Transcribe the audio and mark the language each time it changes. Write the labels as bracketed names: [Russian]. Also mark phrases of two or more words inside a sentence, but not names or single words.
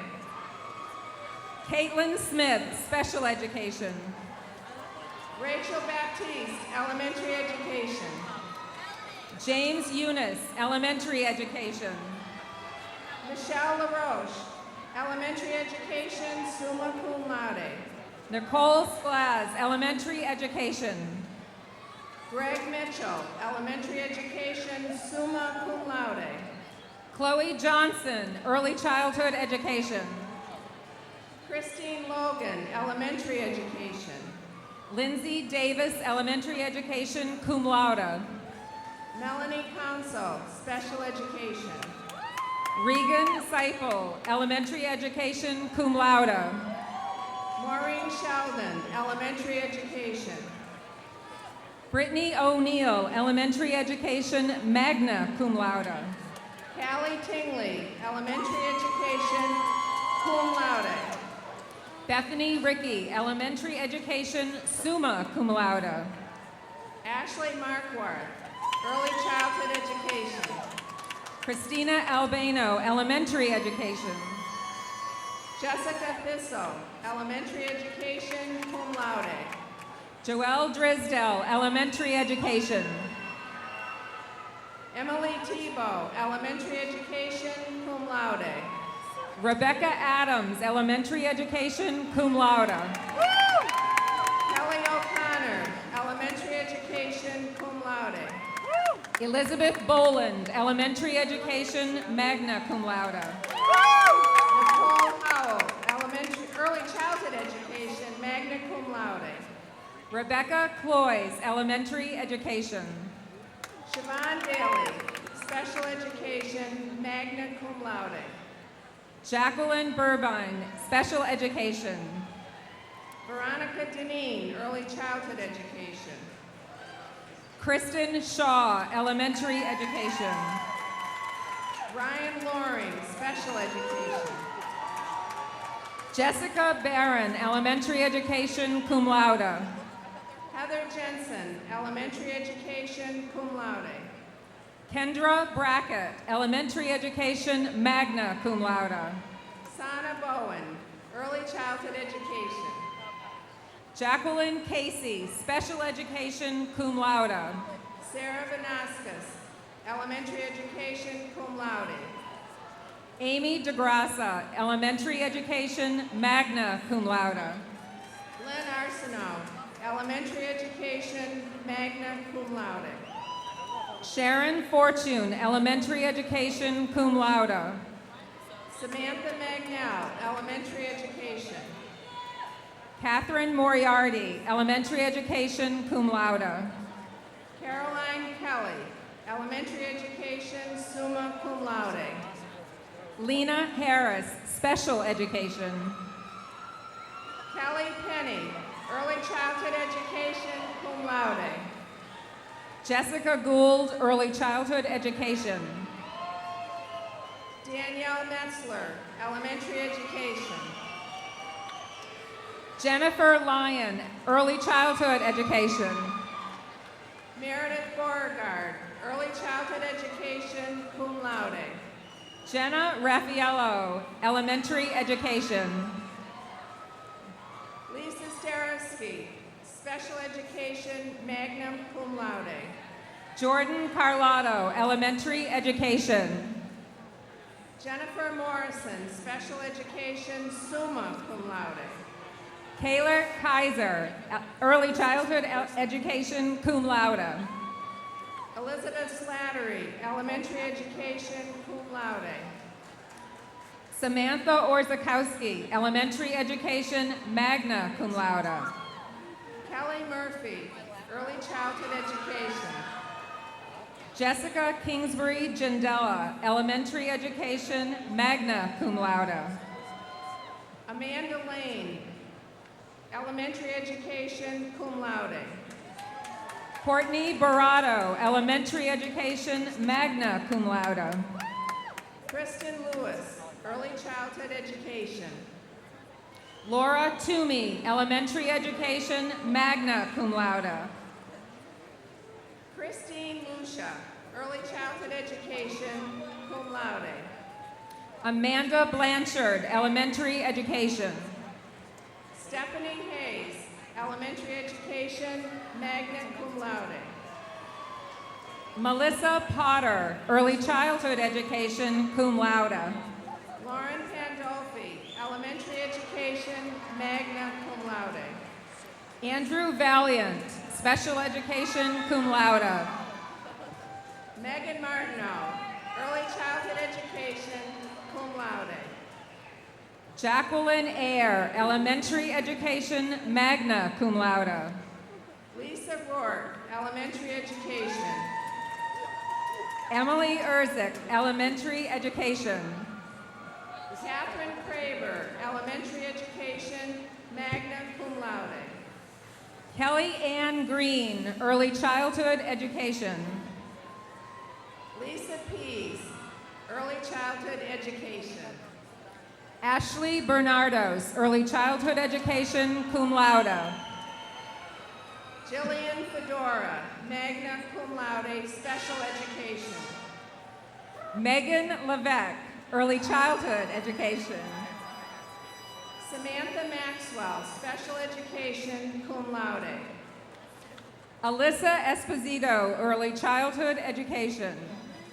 [English] Caitlin Smith, special education. Rachel Baptiste, elementary education. James Eunice, elementary education. Michelle LaRoche, elementary education, [Latin] summa cum laude. [English] Nicole Splaz, elementary education. Greg Mitchell, elementary education, [Latin] summa cum laude. [English] Chloe Johnson, early childhood education. Christine Logan, elementary education. Lindsay Davis, elementary education, [Latin] cum laude. [English] Melanie Council, special education. Regan Seifel, elementary education, [Latin] cum laude. [English] Maureen Sheldon, elementary education. Brittany O'Neill, elementary education, [Latin] magna cum laude. [English] Callie Tingley, elementary education, [Latin] cum laude. [English] Bethany Ricky, elementary education, [Latin] summa cum laude. [English] Ashley Markworth, early childhood education. Christina Albano, elementary education. Jessica Thistle, elementary education, [Latin] cum laude. [English] Joelle Drisdell, elementary education. Emily Tebow, elementary education, [Latin] cum laude. [English] Rebecca Adams, elementary education, [Latin] cum laude. [English] Kelly O'Connor, elementary education, [Latin] cum laude. [English] Elizabeth Boland, elementary education, [Latin] magna cum laude. [English] Nicole Howell, early childhood education, [Latin] magna cum laude. [English] Rebecca Cloys, elementary education. Siobhan Daly, special education, [Latin] magna cum laude. [English] Jacqueline Burbine, special education. Veronica Deneen, early childhood education. Kristen Shaw, elementary education. Ryan Loring, special education. Jessica Barron, elementary education, [Latin] cum laude. [English] Heather Jensen, elementary education, [Latin] cum laude. [English] Kendra Brackett, elementary education, [Latin] magna cum laude. [English] Sana Bowen, early childhood education. Jacqueline Casey, special education, [Latin] cum laude. [English] Sarah Vanaskas, elementary education, [Latin] cum laude. [English] Amy DeGrassa, elementary education, [Latin] magna cum laude. [English] Lynn Arsenault, elementary education, [Latin] magna cum laude. [English] Sharon Fortune, elementary education, [Latin] cum laude. [English] Samantha Magnell, elementary education. Catherine Moriarty, elementary education, [Latin] cum laude. [English] Caroline Kelly, elementary education, [Latin] summa cum laude. [English] Lena Harris, special education. Kelly Penny, early childhood education, [Latin] cum laude. [English] Jessica Gould, early childhood education. Danielle Metzler, elementary education. Jennifer Lyon, early childhood education. Meredith Beauregard, early childhood education, [Latin] cum laude. [English] Jenna Raffaello, elementary education. Lisa Starowski, special education, [Latin] magna cum laude. [English] Jordan Carlotto, elementary education. Jennifer Morrison, special education, [Latin] summa cum laude. [English] Kayla Kaiser, early childhood education, [Latin] cum laude. [English] Elizabeth Slattery, elementary education, [Latin] cum laude. [English] Samantha Orzakowski, elementary education, [Latin] magna cum laude. [English] Kelly Murphy, early childhood education. Jessica Kingsbury Jandela, elementary education, [Latin] magna cum laude. [English] Amanda Lane, elementary education, [Latin] cum laude. [English] Courtney Barato, elementary education, [Latin] magna cum laude. [English] Kristen Lewis, early childhood education. Laura Toomey, elementary education, [Latin] magna cum laude. [English] Christine Lucia, early childhood education, [Latin] cum laude. [English] Amanda Blanchard, elementary education. Stephanie Hayes, elementary education, [Latin] magna cum laude. [English] Melissa Potter, early childhood education, [Latin] cum laude. [English] Lauren Pandolfi, elementary education, [Latin] magna cum laude. [English] Andrew Valiant, special education, [Latin] cum laude. [English] Megan Martineau, early childhood education, [Latin] cum laude. [English] Jacqueline Ayer, elementary education, [Latin] magna cum laude. [English] Lisa Rourke, elementary education. Emily Erzik, elementary education. Catherine Craver, elementary education, [Latin] magna cum laude. [English] Kelly Ann Green, early childhood education. Lisa Pease, early childhood education. Ashley Bernardos, early childhood education, [Latin] cum laude. Jillian Fedora, magna cum laude, [English] special education. Megan Levesque, early childhood education. Samantha Maxwell, special education, [Latin] cum laude. [English] Alyssa Esposito, early childhood education.